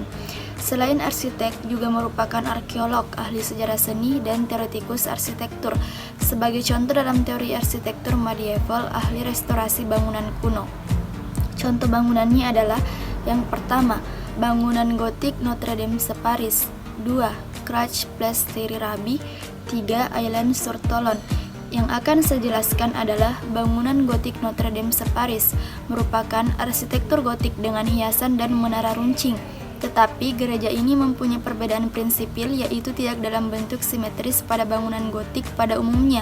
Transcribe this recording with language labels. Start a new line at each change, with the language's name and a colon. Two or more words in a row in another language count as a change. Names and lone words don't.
Indonesian: Selain arsitek, juga merupakan arkeolog, ahli sejarah seni, dan teoretikus arsitektur. Sebagai contoh dalam teori arsitektur medieval, ahli restorasi bangunan kuno. Contoh bangunannya adalah: yang pertama, bangunan gotik Notre Dame Paris. 2. Crac Place Thierry Rabi. 3. Island sur Tolon. Yang akan saya jelaskan adalah bangunan gotik Notre Dame Paris, merupakan arsitektur gotik dengan hiasan dan menara runcing. Tetapi gereja ini mempunyai perbedaan prinsipil, yaitu tidak dalam bentuk simetris pada bangunan gotik pada umumnya.